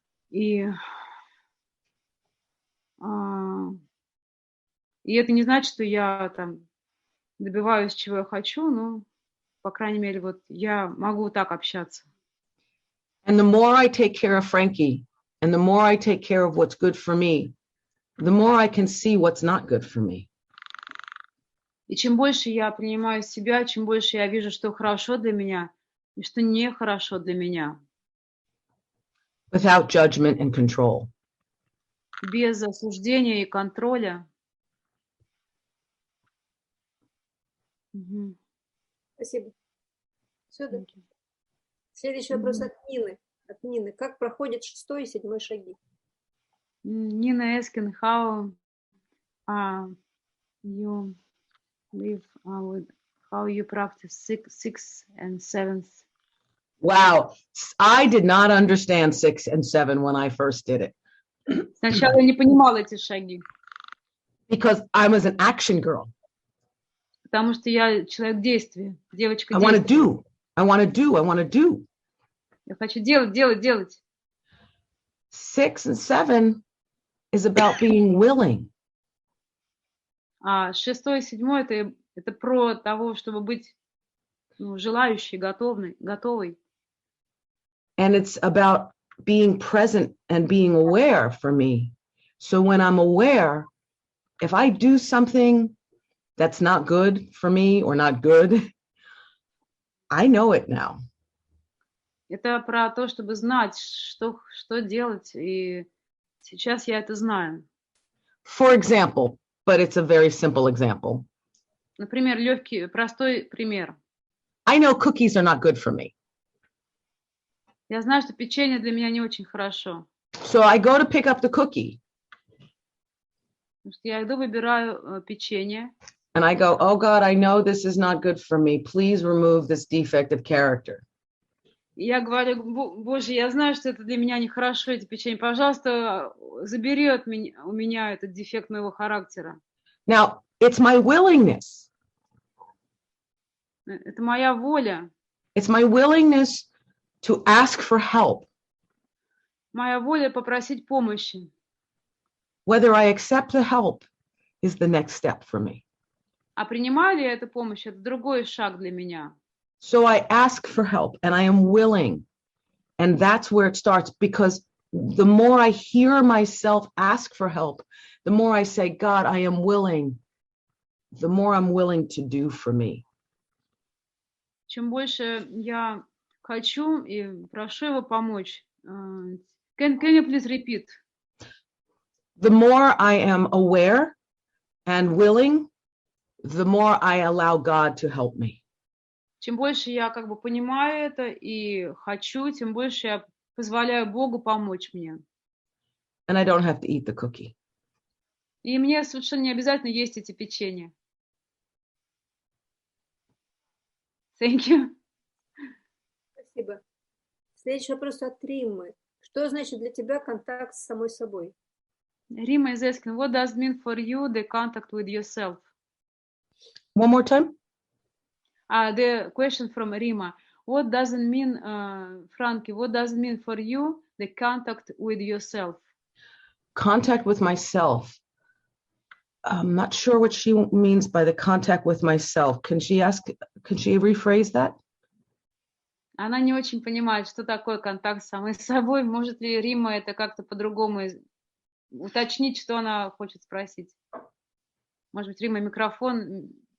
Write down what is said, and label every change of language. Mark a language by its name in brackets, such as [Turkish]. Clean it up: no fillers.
[Russian] И это не значит, что я там добиваюсь, чего я хочу, но, по крайней мере, вот я могу так общаться. [English] And the more I take care of Frankie, and the more I take care of what's good for me, the more I can see what's not good for me. [Russian] И чем больше я принимаю себя, чем больше я вижу, что хорошо для меня и что нехорошо для меня. [English] Without judgment and control. [Russian] Без осуждения и контроля. Спасибо. Все, да? Следующий вопрос от Нины. От Нины. Как проходит 6-й и 7-й шаги? [English] Nina asking how you live with how you practice 6 and 7th. Wow, I did not understand 6 and 7 when I first did it. [Russian] Сначала я не понимала эти шаги. [English] Because I was an action girl. [Russian] Потому что я человек действия, девочка [English] I [Russian] действия. [English] want to do. [Russian] Я хочу делать. [English] 6 and 7 is about being willing. [Russian] А 6 и 7 это про того, чтобы быть желающей, готовой. [English] And it's about being present and being aware for me. So when I'm aware, if I do something that's not good for me or not good, I know it now. [Russian] Это про то, чтобы знать, что делать, и сейчас я это знаю. [English] For example, but it's a very simple example. [Russian] Например, легкий, простой пример. [English] I know cookies are not good for me. [Russian] Я знаю, что печенье для меня не очень хорошо. [English] So I go to pick up the cookie. [Russian] Потому что я иду, выбираю печенье. [English] And I go, oh God, I know this is not good for me. Please remove this defect of character. [Russian] Я говорю, Боже, я знаю, что это для меня нехорошо, эти печенья. Пожалуйста, забери у меня этот дефект моего характера. [English] Now, it's my willingness. [Russian] Это моя воля. [English] It's my willingness to ask for help. [Russian] Моя воля попросить помощи. [English] Whether I accept the help is the next step for me. [Russian] А принимаю ли я эту помощь, это другой шаг для меня. [English] So I ask for help and I am willing. And that's where it starts, because the more I hear myself ask for help, the more I say, God, I am willing, the more I'm willing to do for me. [Russian] Чем больше я хочу и прошу его помочь. [English] Can you please repeat? The more I am aware and willing, the more I allow God to help me. [Russian] Чем больше я как бы понимаю это и хочу, тем больше я позволяю Богу помочь мне. [English] And I don't have to eat the cookie. [Russian] И мне совершенно не обязательно есть эти печенья. [English] Thank you. [Russian] Спасибо. Следующий вопрос от Риммы. Что значит для тебя контакт с самой собой? [English] Rima is asking, what does it mean for you, the contact with yourself? One more time. The question from Rima. What does it mean, Franki, what does it mean for you, the contact with yourself? Contact with myself. I'm not sure what she means by the contact with myself. Can she rephrase that? [Russian] Она не очень понимает, что такое контакт с самой собой. Может ли Рима это как-то по-другому уточнить, что она хочет спросить? Может быть, Рима, микрофон.